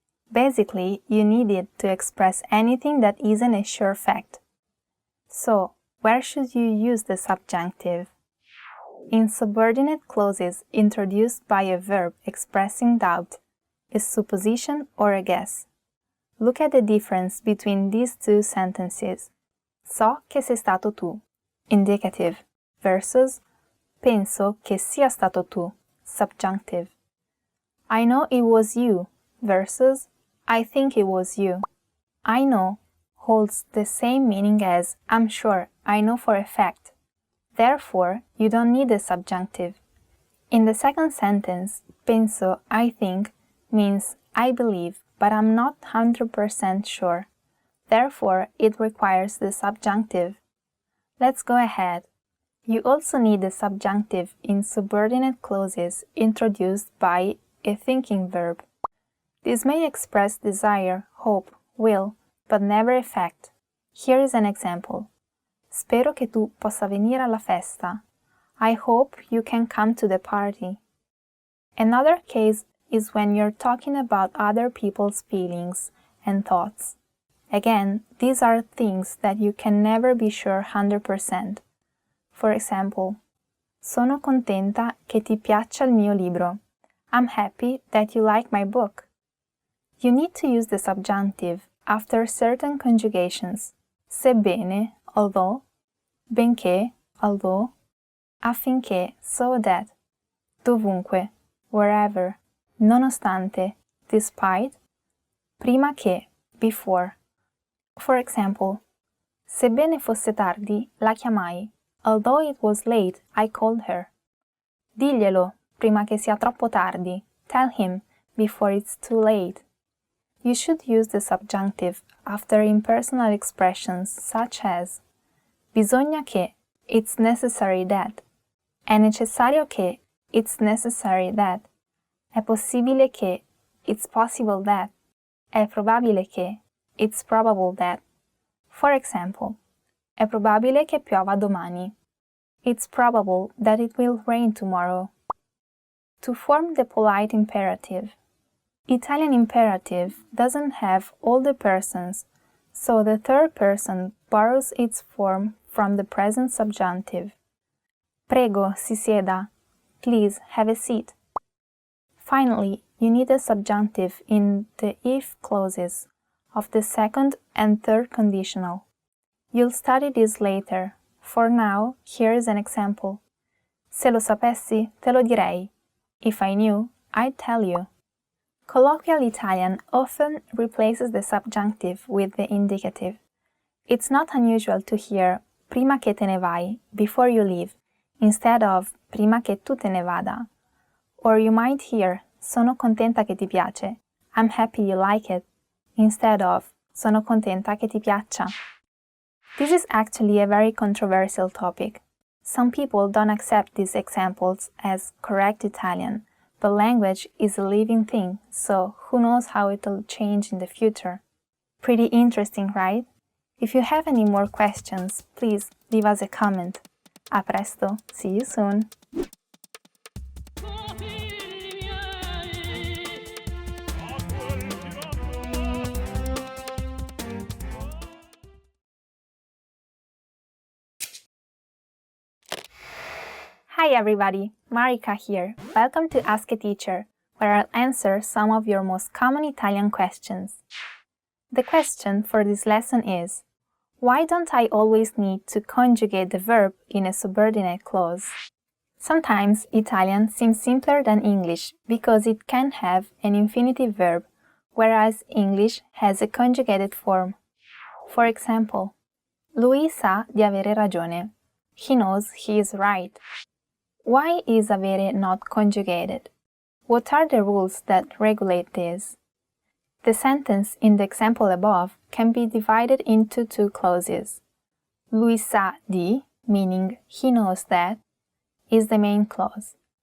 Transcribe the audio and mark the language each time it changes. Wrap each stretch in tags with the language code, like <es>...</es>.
<en>Basically, you need it to express anything that isn't a sure fact. So, where should you use the subjunctive? In subordinate clauses introduced by a verb expressing doubt, a supposition or a guess. Look at the difference between these two sentences.</en> <it>So che sei stato tu, indicative, versus penso che sia stato tu, subjunctive.</it> <en>I know it was you, versus I think it was you. I know holds the same meaning as I'm sure, I know for a fact. Therefore, you don't need a subjunctive. In the second sentence, penso, I think, means I believe, but I'm not 100% sure. Therefore, it requires the subjunctive. Let's go ahead. You also need the subjunctive in subordinate clauses introduced by a thinking verb. This may express desire, hope, will, but never effect. Here is an example.</en> <it>Spero che tu possa venire alla festa.</it> <en>I hope you can come to the party. Another case is when you're talking about other people's feelings and thoughts. Again, these are things that you can never be sure 100%. For example,</en> <it>sono contenta che ti piaccia il mio libro.</it> <en>I'm happy that you like my book. You need to use the subjunctive after certain conjugations.</en> <it>Sebbene, although, benché, although, affinché,</it> <en>so that,</en> <it>dovunque, wherever, nonostante, despite, prima che, before.</it> <en>For example,</en> <it>sebbene fosse tardi, la chiamai.</it> <en>Although it was late, I called her.</en> <it>Diglielo, prima che sia troppo tardi.</it> <en>Tell him, before it's too late. You should use the subjunctive after impersonal expressions such as</en> <it>bisogna che,</it> <en>it's necessary that.</en> <it>È necessario che,</it> <en>it's necessary that.</en> <it>È possibile che,</it> <en>it's possible that.</en> <it>È probabile che,</it> <en>it's probable that. For example,</en> <it>è probabile che piova domani.</it> <en>It's probable that it will rain tomorrow. To form the polite imperative. Italian imperative doesn't have all the persons, so the third person borrows its form from the present subjunctive.</en> <it>Prego, si sieda.</it> <en>Please, have a seat. Finally, you need a subjunctive in the if clauses of the second and third conditional. You'll study this later. For now, here is an example.</en> <it>Se lo sapessi, te lo direi.</it> <en>If I knew, I'd tell you. Colloquial Italian often replaces the subjunctive with the indicative. It's not unusual to hear</en> <it>prima che te ne vai,</it> <en>before you leave, instead of</en> <it>prima che tu te ne vada.</it> <en>Or you might hear</en> <it>sono contenta che ti piace,</it> <en>I'm happy you like it, instead of</en> <it>sono contenta che ti piaccia.</it> <en>This is actually a very controversial topic. Some people don't accept these examples as correct Italian, but language is a living thing, so who knows how it'll change in the future. Pretty interesting, right? If you have any more questions, please leave us a comment.</en> <it>A presto,</it> <en>see you soon! Hi everybody, Marika here. Welcome to Ask a Teacher, where I'll answer some of your most common Italian questions. The question for this lesson is, why don't I always need to conjugate the verb in a subordinate clause? Sometimes Italian seems simpler than English because it can have an infinitive verb, whereas English has a conjugated form. For example,</en> <it>lui sa di avere ragione.</it> <en>He knows he is right. Why is avere not conjugated? What are the rules that regulate this? The sentence in the example above can be divided into two clauses.</en> <it>Lui sa di,</it> <en>meaning he knows that, is the main clause.</en>